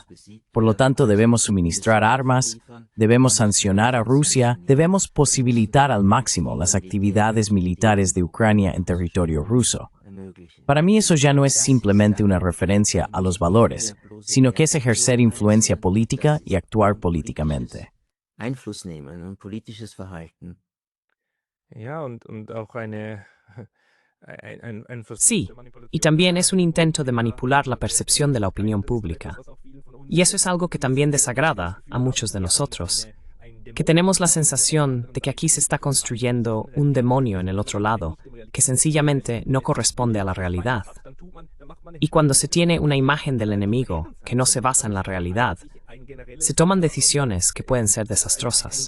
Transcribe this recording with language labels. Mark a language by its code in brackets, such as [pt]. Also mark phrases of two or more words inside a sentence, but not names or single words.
[es] Por lo tanto, debemos suministrar armas, debemos sancionar a Rusia, debemos posibilitar al máximo las actividades militares de Ucrania en territorio ruso. Para mí eso ya no es simplemente una referencia a los valores, sino que es ejercer influencia política y actuar políticamente. [de] Einfluss nehmen, ein politisches Verhalten. Ja, und auch ein Versuch [es] Sí, [de] der Manipulation [es] y también es un intento de manipular la percepción de la opinión pública. Y eso es algo que también desagrada a muchos de nosotros, que tenemos la sensación de que aquí se está construyendo un demonio en el otro lado, que sencillamente no corresponde a la realidad. Y cuando se tiene una imagen del enemigo que no se basa en la realidad, se toman decisiones que pueden ser desastrosas.